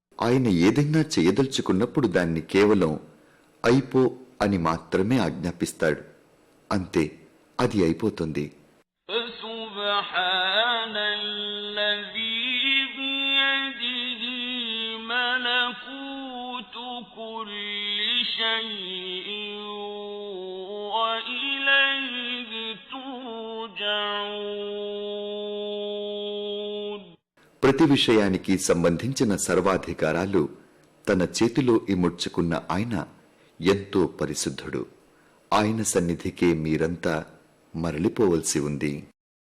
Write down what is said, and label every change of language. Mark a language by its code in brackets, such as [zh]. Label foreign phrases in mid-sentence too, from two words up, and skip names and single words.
[te] ఆయన ఏదైనా చేయదలుచుకున్నప్పుడు దాన్ని కేవలం అయిపో అని మాత్రమే ఆజ్ఞాపిస్తాడు. అంతే, అది అయిపోతుంది. [ar] فسبحان الذي بيده ملكوت كل شيء وإليه ترجعون. [te] ప్రతి విషయానికి సంబంధించిన సర్వాధికారాలు తన చేతిలో ఇముడ్చుకున్న ఆయన ఎంతో పరిశుద్ధుడు. ఆయన సన్నిధికే మీరంతా మరలిపోవలసి ఉంది.